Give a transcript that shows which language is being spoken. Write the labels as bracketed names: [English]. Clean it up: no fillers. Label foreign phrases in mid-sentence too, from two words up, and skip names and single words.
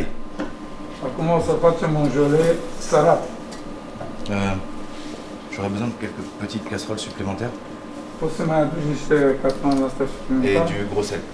[Romanian] Acum o să facem un gelé sărat. [French] J'aurais besoin de quelques petites casseroles supplémentaires [Romanian] Poți să mai aduci niște cartoane astea [French] et [Romanian] suplimentare? [French] du gros sel.